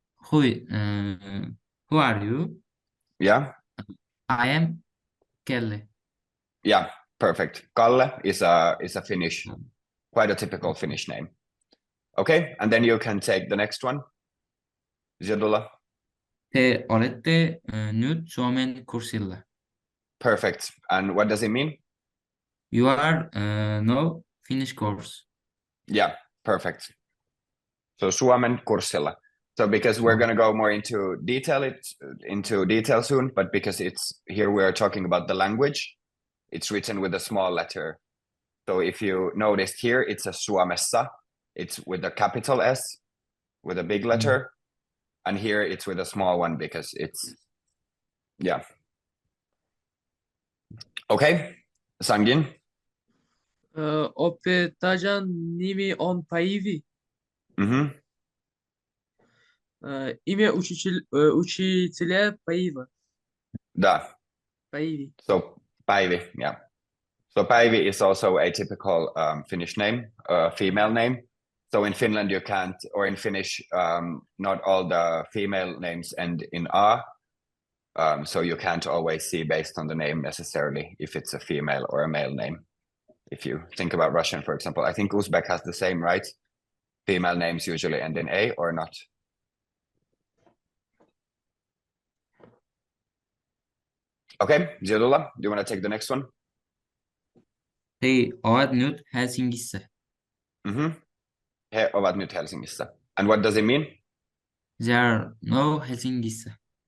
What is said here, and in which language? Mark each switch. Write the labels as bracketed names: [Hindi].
[English] Who are you? Yeah. I am Kelly. Yeah, perfect. Kalle is a Finnish, quite a typical Finnish name. Okay, and then you can take the next one. Ziadullah. [Finnish] Te olette nyt Suomen kurssilla. [English] Perfect. And what does it mean? You are no Finnish course. Yeah, perfect. So [Finnish] Suomen kurssilla. [English] So because we're going to go more into detail soon, but because it's here we are talking about the language, it's written with a small letter. So if you noticed here, it's a Suomessa. It's with a capital S with a big letter. And here it's with a small one because it's, yeah. Okay, Sangin. [Finnish] Opettajan nimi on Päivi. [Russian] Имя учителя Päivä. Да. [Finnish] Päivi. [English] So Päivi, yeah. So Päivi is also a typical Finnish name, female name. So in Finland you can't, or in Finnish, not all the female names end in a. So you can't always see based on the name necessarily if it's a female or a male name. If you think about Russian, for example, I think Uzbek has the same, right? Female names usually end in a or not. Okay, Ziadullah, do you want to take the next one? [Finnish] He ovat nyt Helsingissä. He ovat nyt Helsingissä. [English] And what does it mean? They are no Helsingissä.